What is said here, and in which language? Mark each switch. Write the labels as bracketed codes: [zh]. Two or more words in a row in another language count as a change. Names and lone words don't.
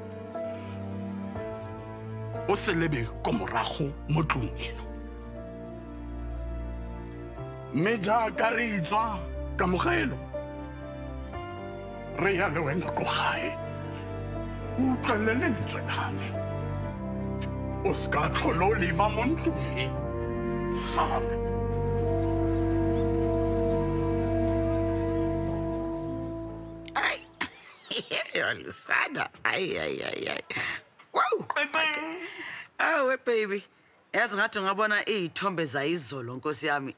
[tn] o se lebe ko morago mo tlong eno mme jaaka re itswa kamogelo re ya le wena ko gae utlwele lentswe lame o ska tlholo o leba mo ntlong e gape. Lusada. [en] Ay. Wow. Oh, baby. [zu] Yazi ngathi ngabona izithombe zayizolo Nkosi yami.